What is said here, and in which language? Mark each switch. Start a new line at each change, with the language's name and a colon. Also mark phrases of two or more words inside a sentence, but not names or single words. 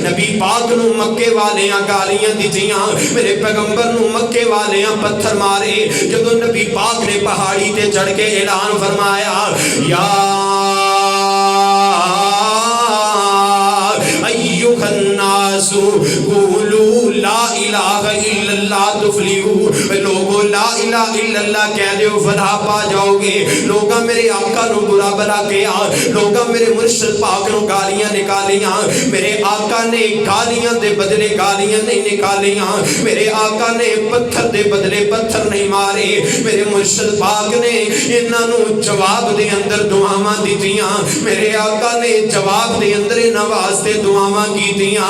Punjabi: ਨਬੀ ਪਾਕ ਨੂੰ ਮੱਕੇ ਵਾਲਿਆਂ ਗਾਲੀਆਂ ਦਿੱਤੀਆਂ, ਮੇਰੇ ਪੈਗ਼ੰਬਰ ਨੂੰ ਮੱਕੇ ਵਾਲਿਆਂ ਪੱਥਰ ਮਾਰੇ। ਜਦੋਂ ਨਬੀ ਪਾਕ ਨੇ ਪਹਾੜੀ ਤੇ ਚੜ੍ਹ ਕੇ ਐਲਾਨ ਫ਼ਰਮਾਇਆ
Arabic: يا أيها الناس قولوا لا إله إلا الله تفلحوا,
Punjabi: लोगो
Arabic: لا إله إلا الله
Punjabi: ਕਹਿ ਦੋ ਫ਼ਲਾਹ ਪਾ ਜਾਓਗੇ। ਲੋਗ ਮੇਰੇ ਆਕਾ ਨੂੰ ਬੁਰਾ ਭਲਾ ਕੀਤਾ, ਲੋਗ ਮੇਰੇ ਮੁਰਸ਼ਿਦ ਪਾਕ ਨੂੰ ਗਾਲੀਆਂ ਨਿਕਾਲੀਆਂ, ਮੇਰੇ ਆਕਾ ਨੇ ਗਾਲੀਆਂ ਦੇ ਬਦਲੇ ਗਾਲੀਆਂ ਨਹੀਂ ਨਿਕਾਲੀਆਂ, ਮੇਰੇ ਆਕਾ ਨੇ ਪੱਥਰ ਦੇ ਬਦਲੇ ਪੱਥਰ ਨਹੀਂ ਮਾਰੇ। ਮੇਰੇ ਮੁਰਸ਼ਿਦ ਪਾਕ ਨੇ ਇਨ੍ਹਾਂ ਨੂੰ ਜਵਾਬ ਦੇ ਅੰਦਰ ਦੁਆਵਾਂ ਦਿੱਤੀਆਂ, ਮੇਰੇ ਆਕਾ ਨੇ ਜਵਾਬ ਦੇ ਅੰਦਰ ਇਨ੍ਹਾਂ ਵਾਸਤੇ ਦੁਆਵਾਂ ਕੀਤੀਆਂ।